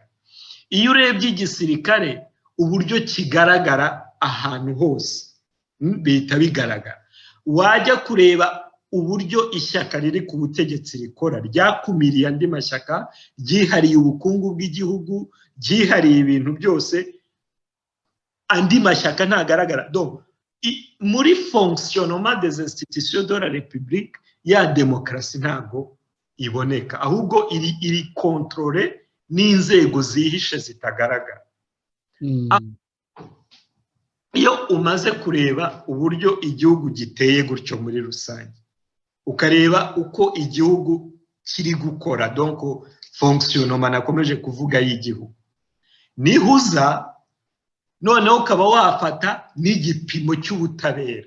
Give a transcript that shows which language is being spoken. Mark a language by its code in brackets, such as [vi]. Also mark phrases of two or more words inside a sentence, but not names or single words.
[rw] Iyo urebye igisirikare uburyo kigaragara ahantu hose bihita bigaragara. Wajya kureba uburyo ishyaka riri ku butegetsi rikora, ryakumiriye andi mashyaka, ryihariye ubukungu bw'igihugu, ryihariye ibintu byose, andi mashyaka ntagaragara. Donc muri [fr] fonctionnement des institutions de la République [rw] ya demokarasi ntabwo iboneka, ahubwo iri contrôlé n'inzego zihishe zitagaragara. Iyo umaze kureba uburyo igihugu giteye gutyo muri rusange, ukareba uko igihugu kiri gukora, [fr] donc fonctionnement [rw] nakomeje kuvuga y'igihugu, nihuza noneho ukaba wafata n'igipimo cy'ubutabera.